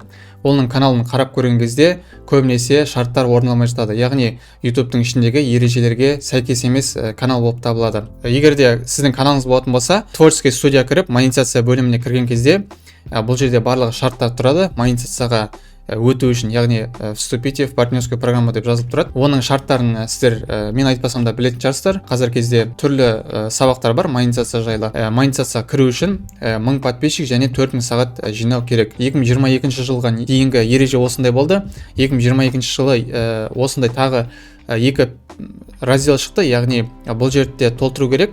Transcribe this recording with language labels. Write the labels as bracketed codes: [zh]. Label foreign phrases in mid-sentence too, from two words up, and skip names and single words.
[kk] Оның каналын қарап көрген кезде көбінесе шарттар орындалмай жатады, яғни YouTube-тың ішіндегі ережелерге сәйкес емес канал болып табылады. Егер де сіздің каналыңыз болатын болса, [ru] творческий студия [kk] кіріп монетизация бөліміне кірген кезде бұл жерде барлығы шарттар тұрады. Монетизацияға өту үшін, яғни [ru] вступите в партнерскую программу [kk] деп жазылып тұрады. Оның шарттарын сіздер мен айтпасам да білетін шығарсыздар. Қазір кезде түрлі сабақтар бар монетизация жайлы. Монетизацияға кіру үшін 1000 подписчик және 4000 сағат жинау керек. 2022 жылға дейінгі ереже осындай болды. 2022 жылы осындай тағы екі раздел шықты, яғни бұл жерде толтыру керек.